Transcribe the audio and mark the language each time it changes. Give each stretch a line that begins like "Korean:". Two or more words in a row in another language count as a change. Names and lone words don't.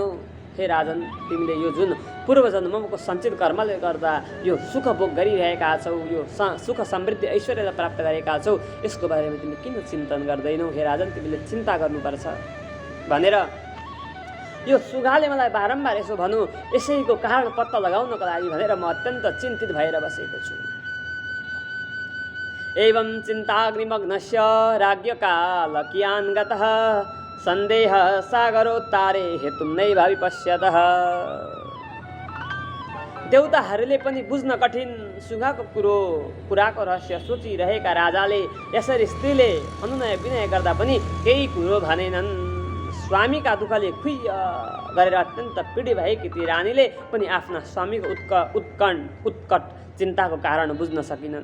Nepali: हे राजन, तिमीले यो जुन पूर्वजन्मको सञ्चित कर्मले गर्दा यो सुख भोग गरिरहेका छौ, यो सुख समृद्धि ऐश्वर्यलाई प्राप्त गरेका छौ, यसको बारेमा तिमीले किन चिन्तन गर्दैनौ? हे राजन, तिमीले चिन्ता गर्नुपर्छ भनेर यो सुगाले मलाई बारम्बार यसो भनौँ, यसैको कारण पत्ता लगाउनको लागि भनेर म अत्यन्त चिन्तित भएर बसेको छु।
Sanskrit: एवं चिन्ताग्निमग्नस्य राज्ञकाल कियान् गतः सन्देह सागरोत्तारे हेतुं नैव विपश्यतः।
Nepali: देवताहरूले पनि बुझ्न कठिन सुगाको कुराको रहस्य सोचिरहेका राजाले यसरी स्त्रीले अनुनय विनय गर्दा पनि केही कुरो भनेनन्। स्वामीका दुःखले खुइय गरेर अत्यन्त पीडित भएकी ती रानीले पनि आफ्ना स्वामीको उत्कट चिन्ताको कारण बुझ्न सकिनन्।